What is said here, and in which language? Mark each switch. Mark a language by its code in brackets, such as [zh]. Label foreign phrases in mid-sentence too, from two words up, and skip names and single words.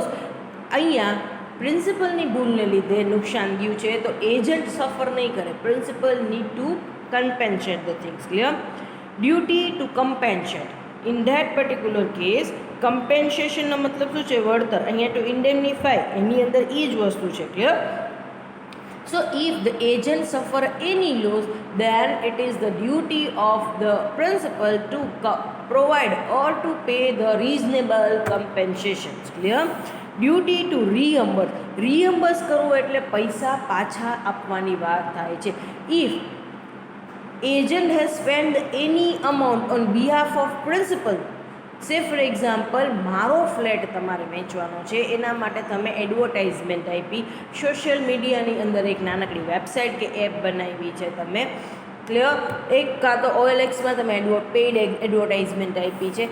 [gu] અહીંયા પ્રિન્સિપલની ભૂલને લીધે નુકસાન થયું છે તો એજન્ટ સફર નહીં કરે. [en] principal need to compensate the things. clear? duty to compensate. in that particular case [gu] કમ્પેન્સેશનનો મતલબ શું છે? વળતર. અહીંયા [en] to indemnify, [gu] એની અંદર એ જ વસ્તુ છે. ક્લિયર? [en] So if the agent suffer any loss, then it is the duty of the principal to provide or to pay the reasonable compensations. Clear? Duty to reimburse. Reimburse [gu] કરવું એટલે પૈસા પાછા આપવાની વાત થાય છે. [en] If agent has spent any amount on behalf of principal, say for example [gu] મારો ફ્લેટ તમારે વેચવાનો છે, એના માટે તમે એડવર્ટાઇઝમેન્ટ આપી, સોશિયલ મીડિયાની અંદર એક નાનકડી વેબસાઇટ કે એપ બનાવી છે તમે. ક્લિયર? એક કાં તો OLXમાં તમે [en] paid advertisement [gu] આપી છે.